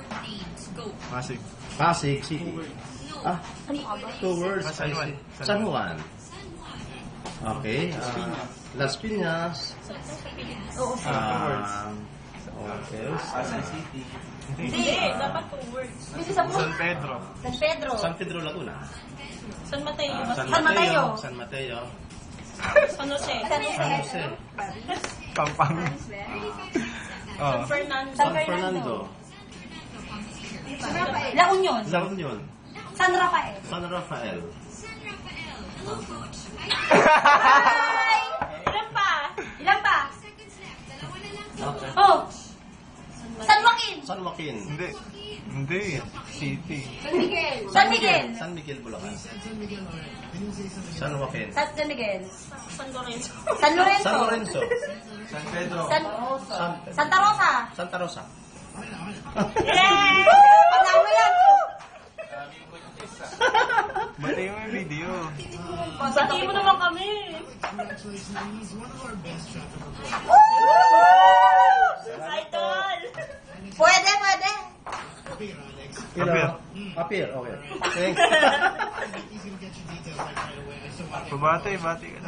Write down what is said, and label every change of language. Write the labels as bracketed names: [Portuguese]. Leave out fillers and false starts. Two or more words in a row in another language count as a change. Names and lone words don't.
[Filipino] Pasig City. Ano ka ba? [English] 2 words. [Filipino] San Juan. San Juan. Okay. Las Piñas. Oo, Okay. Hindi, dapat 2 words. Kasi sa San Pedro. San Pedro. San Pedro Laguna. San Mateo. San Mateo. San Mateo. San Jose. San San Jose. Pampanga. San Fernando. San San Fernando. La Union. La Union. San Rafael. San Rafael. Hi! Ilan pa? Ilan pa? Okay. Oh! San Joaquin. San Joaquin. Hindi. City. San Miguel. San Miguel. San Miguel, Bulacan. San Miguel, [English] alright. Can you say San Miguel? San Joaquin. San Miguel. San Lorenzo. San Lorenzo. San Lorenzo. San Pedro. Santa Rosa. Santa Rosa. Yay! [Filipino] Panalo yan! Batay mo yung video. Bati mo naman kami. [English] Congratulations, he's one of our best traffic reporters. Idol. [Filipino] Pwede. [English] Appear, Alex. Appear. Okay. Thanks. He's gonna get you details right away. So, [Filipino] Bati ka [English] it's